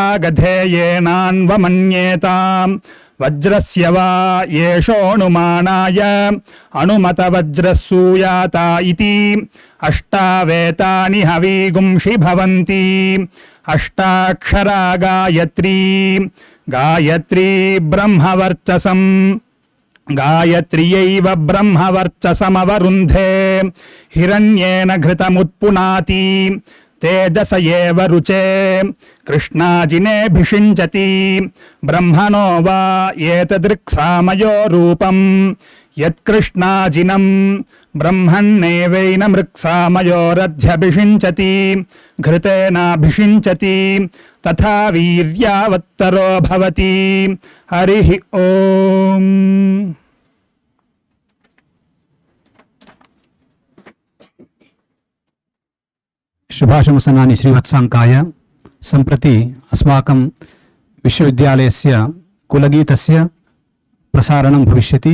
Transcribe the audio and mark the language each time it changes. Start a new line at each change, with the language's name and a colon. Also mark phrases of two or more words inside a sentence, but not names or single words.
Sanskrit: भागधेयेनान्वमन्येताम् वज्रस्य वा येषोऽनुमानाय अनुमतवज्रः सूयाता इति अष्टावेतानि हवीगुंषि भवन्ति अष्टाक्षरा गायत्री గాయత్రీ బ్రహ్మవర్చసం గాయత్ర్యైవ బ్రహ్మవర్చసమవరుంధే హిరణ్యేన ఘృతముత్పునాతి తేజస ఏవ రుచే కృష్ణాజినేభిషించతి బ్రహ్మణో వా ఏతదృక్సామయో రూపం యత్కృష్ణాజినం బ్రహ్మణ్యేవైన మృక్సామయోరధ్యభిషించతి ఘృతేనాభిషించతి తథా వీర్యావత్తరో భవతి. హరి ఓం. शुभाशंसनानि श्रीवत्साङ्काय. सम्प्रति अस्माकं विश्वविद्यालयस्य कुलगीतस्य प्रसारणं भविष्यति.